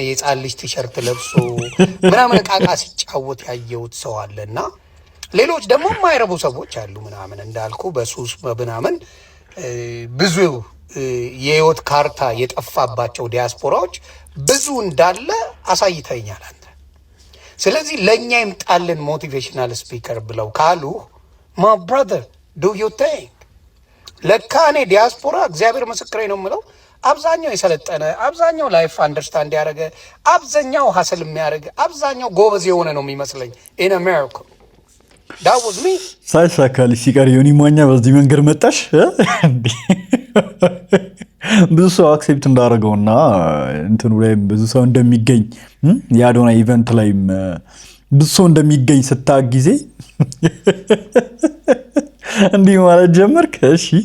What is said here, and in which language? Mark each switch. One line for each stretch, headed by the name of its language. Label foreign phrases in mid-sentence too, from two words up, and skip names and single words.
Amharic: የጻን ልጅ ቲሸርት ለብሶ ምናምን ቃቃ ሲጫወት ያየሁት ሰው አለና ሌሎች ደግሞ የማይረቡ ሰዎች አሉ ምናምን እንዳልኩ በሱስ ምናምን ብዙ የህይወት ካርታ የጠፋባቸው ዲያስፖራዎች ብዙ እንዳለ አሳይተኛል አንተ። ስለዚህ ለኛ ይምጣልን
English: motivational speaker
Amharic: ብለው ካሉ
English: my brother do you think
Amharic: ለካ እኔ ዲያስፖራ እግዚአብሔር ምስክሬ ነው የምለው አብዛኛው የሰለጠነ አብዛኛው
English: life understand
Amharic: ያደረገ አብዛኛው ሀሰል የሚያደርግ አብዛኛው ጎበዝ የሆነ ነው የሚመስለኝ
English: in America that was me
Amharic: ሳይሳካልሽ ሲቀር ዮኒ ማኛ በዚህ መንገድ መጣሽ። ብዙ ሰው አክሴፕት እንዳደረገውና እንትኑ ላይ ብዙ ሰው እንደሚገኝ የአዶናይ ኢቨንት ላይ ብዙ ሰው እንደሚገኝ ስታውቅ ጊዜ እንዲህ ማለት ጀመርክ። እሺ